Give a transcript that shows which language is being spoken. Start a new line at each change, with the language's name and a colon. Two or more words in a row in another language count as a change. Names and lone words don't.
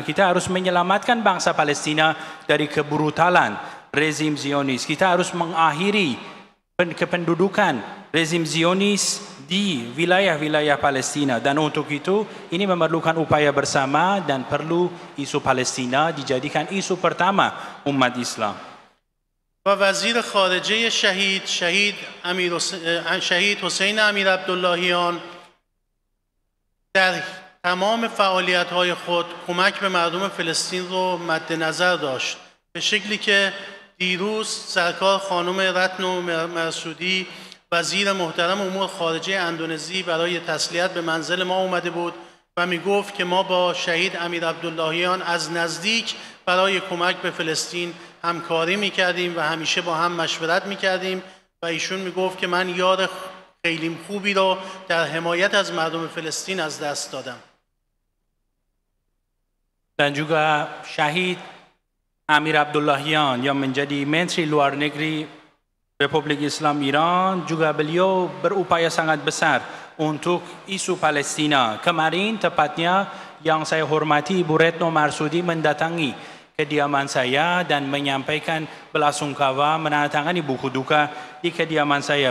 Indonesian: Kita harus menyelamatkan bangsa Palestina dari kebrutalan rezim Zionis. Kita harus mengakhiri kependudukan rezim Zionis di wilayah-wilayah Palestina, dan untuk itu ini memerlukan upaya bersama dan perlu isu Palestina dijadikan isu pertama umat Islam.
Persian: و وزیر خارجه شهید حسین امیر عبداللهیان در تمام فعالیت‌های خود کمک به مردم فلسطین رو مد نظر داشت، به شکلی که دیروز سرکار خانم رتنو مرسودی وزیر محترم امور خارجه اندونزی برای تسلیت به منزل ما اومده بود و می گفت که ما با شهید امیر عبداللهیان از نزدیک برای کمک به فلسطین همکاری می کردیم و همیشه با هم مشورت می کردیم و ایشون می گفت که من یار خیلی خوبی رو در حمایت از مردم فلسطین از دست دادم.
Indonesian: Dan juga Syahid Amir Abdullahian yang menjadi Menteri Luar Negeri Republik Islam Iran, juga beliau berupaya sangat besar untuk isu Palestina. Kemarin tepatnya yang saya hormati Ibu Retno Marsudi mendatangi kediaman saya dan menyampaikan belasungkawa, menandatangani buku duka di kediaman saya.